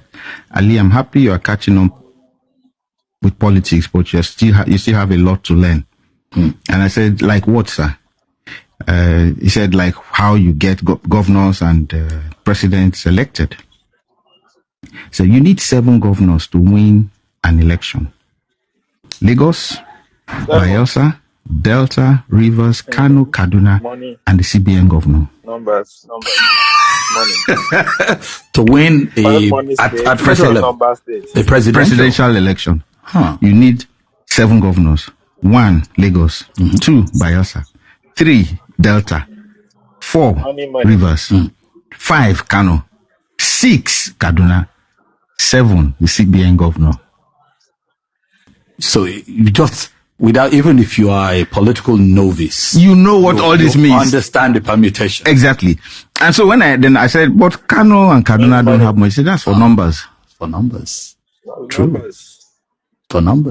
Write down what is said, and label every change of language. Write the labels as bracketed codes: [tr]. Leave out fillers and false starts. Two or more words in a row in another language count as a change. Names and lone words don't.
[en] Ali, I'm happy you are catching on with politics, but you still have a lot to learn. And I said, like what, sir? He said, like how you get governors and presidents elected. So you need 7 governors to win an election. Lagos, Bayelsa, Delta, Rivers, Kano, Kaduna, and the CBN governor. Numbers. Money. To win a presidential election. You need 7 governors. 1, Lagos. 2, Bayelsa. 3, Delta. 4, Rivers. 5, Kano. 6, Kaduna. 7, the CBN governor. So you just, without, even if you are a political novice, you know what all this means. Understand the permutation. Exactly. And so when I said, but Kano and Kaduna don't have much. He said, that's for numbers. For numbers. True. Numbers. For numbers.